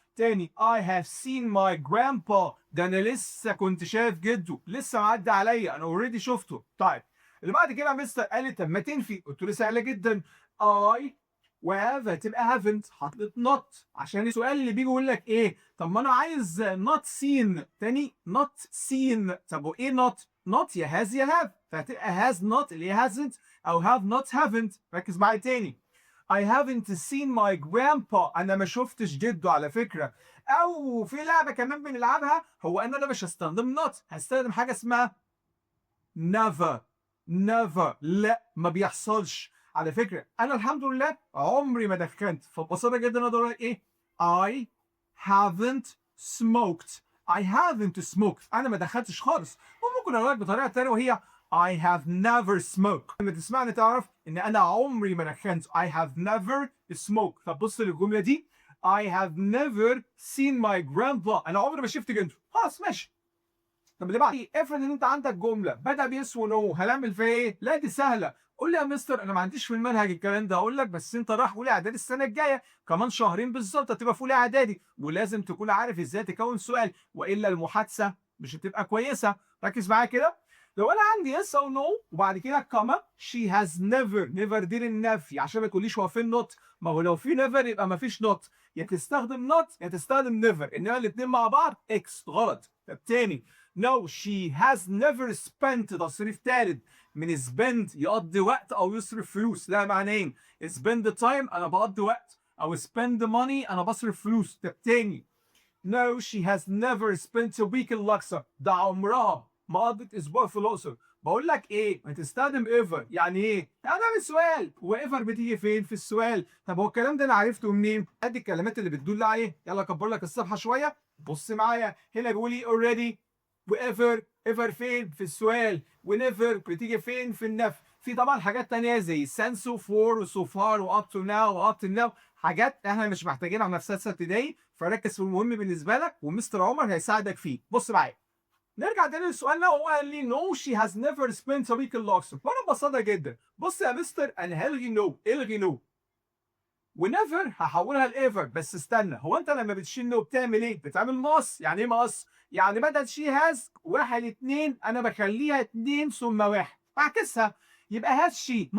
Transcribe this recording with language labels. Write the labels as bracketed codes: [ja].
[ar] تاني [en] I have seen my grandpa، [ar] ده انا لسه كنت شايف جده، لسه معدي عليا، انا اوريدي شفته. طيب اللي بعد كده مستر قال لي طب ما تنفي، قلت له سهله جدا. I وهاف هتبقى haven't، حطيت not عشان السؤال اللي بيجي يقول لك ايه؟ طب ما انا عايز not seen. تاني not seen. طب وايه not؟ not يا has يا have، فهتبقى has not اللي هي hasn't، او have not haven't. ركز معايا تاني. [en] I haven't seen my grandpa، [ar] انا ما شفتش جده على فكره. او في لعبه كمان بنلعبها، هو انا مش هستخدم not، هستخدم حاجه اسمها never. never لا، ما بيحصلش. على فكره انا الحمد لله عمري ما دخنت، فببساطه جدا اقدر اقول ايه؟ [en] I haven't smoked. I haven't smoked، [ar] انا ما دخنتش خالص. وممكن اقول لك بطريقه ثانيه وهي [en] I have never smoked. [ar] لما تسمعني تعرف ان انا عمري ما دخنت. [en] I have never smoked. [ar] طب بص للجمله دي. [en] I have never seen my grandpa، [ar] انا عمري ما شفت جده. خلاص ماشي. طب اللي بعد افرض ان انت عندك جمله بدا بيس ونو، هنعمل فيها ايه؟ لا دي سهله. قول لي يا مستر انا ما عنديش في المنهج الكلام ده. اقول لك بس انت رايح اولى اعدادي السنه الجايه، كمان شهرين بالظبط هتبقى في اولى اعدادي، ولازم تكون عارف ازاي تكون سؤال، والا المحادثه مش هتبقى كويسه. ركز معايا كده. لو انا عندي يس او نو وبعد كده كما شي هاز نيفر. نيفر دي للنفي عشان ما تقوليش هو فين نوت. ما هو لو في نيفر يبقى ما فيش نوت، يا تستخدم نوت يا تستخدم نيفر، انما الاثنين مع بعض اكس غلط. طب تاني. [en] No she has never spent [ar] تصريف ثالث من spend يقضي وقت او يصرف فلوس. لا معنيين، spend time انا بقضي وقت، او spend money انا بصرف فلوس. طب تاني. [en] No she has never spent a week in Luxor، [ar] ده عمرها ما قضت اسبوع في الاقصر. بقول لك ايه؟ ما تستخدم ever. يعني ايه؟ يعني ده السؤال، وايفر بتيجي فين في السؤال؟ طب هو الكلام ده انا عرفته منين؟ ادي الكلمات اللي بتدل عليه. يلا اكبر لك الصفحه شويه، بص معايا هنا بيقول لي already، وايفر. ايفر فين في السؤال، ونيفر بتيجي فين في النفي. في طبعا حاجات تانية زي since for و so far و up to now و up to now، حاجات احنا مش محتاجينها في سادسه ابتدائي، فركز في المهم بالنسبه لك ومستر عمر هيساعدك فيه. بص معايا، نرجع تاني لسؤالنا، وهو قال لي [en] no she has never spent a week in Luxor. [ar] وانا ببساطه جدا، بص يا مستر انا هلغي نو، الغي نو، ونيفر هحولها لايفر. بس استنى، هو انت لما بتشيل نو بتعمل ايه؟ بتعمل مقص. يعني ايه مقص؟ يعني بدل شي هاز واحد اتنين انا بخليها اتنين ثم واحد، بعكسها يبقى هاز شي.